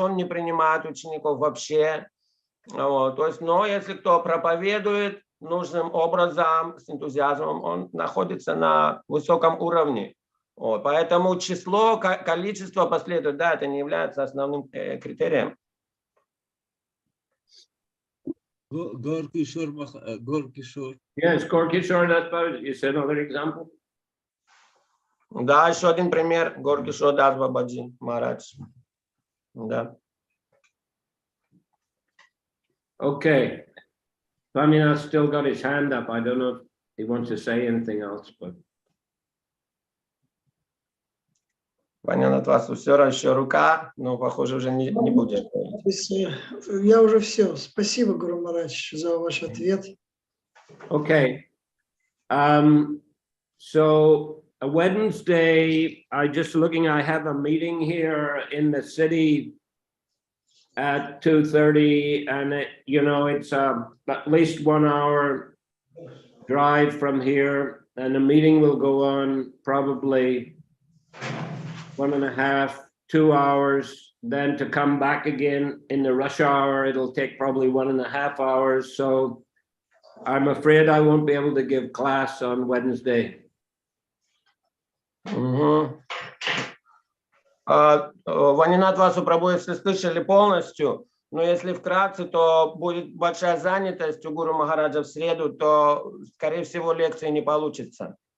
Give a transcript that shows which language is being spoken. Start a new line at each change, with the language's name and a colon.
Russian: Он не принимает учеников вообще. То есть, но если кто проповедует нужным образом, с энтузиазмом, он находится на высоком уровне. Поэтому число, количество последователей, да, это не является основным критерием.
English: Gorkishore. Yes, Gorkishore, that's about it. You said another example?
Russian: Да, еще один пример. Горкишор Дас Бабаджи Махарадж. Да.
English: Okay. Swaminath still got his hand up. I don't know if he wants to say anything else, but.
Russian: Понятно, от вас все еще рука, но, похоже, уже не будешь говорить. Я уже все. Спасибо, Гуру Махарадж, за ваш ответ.
English: Okay. So Wednesday, I have a meeting here in the city at 2:30, and it's at least 1 hour drive from here, and the meeting will go on probably 1.5, 2 hours. Then to come back again in the rush hour, it'll take probably 1.5 hours. So I'm afraid I won't be able to give class on Wednesday.
Russian: Ванинат Васу Прабху, если слышали полностью, но если вкратце, то будет большая занятость у Гуру Махараджа в среду, то, скорее всего, лекции не получится.